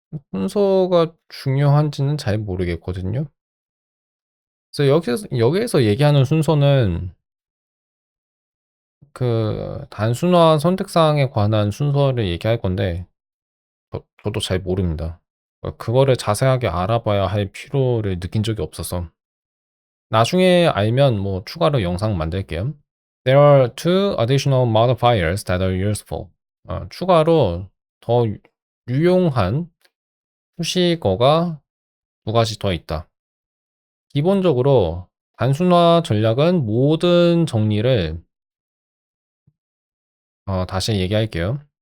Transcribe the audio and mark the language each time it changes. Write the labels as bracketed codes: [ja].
[ko] 순서가 중요한지는 잘 모르겠거든요. 그래서 여기에서 얘기하는 순서는 그 단순화 선택사항에 관한 순서를 얘기할 건데, 저도 잘 모릅니다. 그거를 자세하게 알아봐야 할 필요를 느낀 적이 없어서. 나중에 알면 뭐 추가로 영상 만들게요. [en] There are two additional modifiers that are useful. [ko] 추가로 더 유용한 수식어가 두 가지 더 있다. 기본적으로 단순화 전략은 모든 정리를 다시 얘기할게요.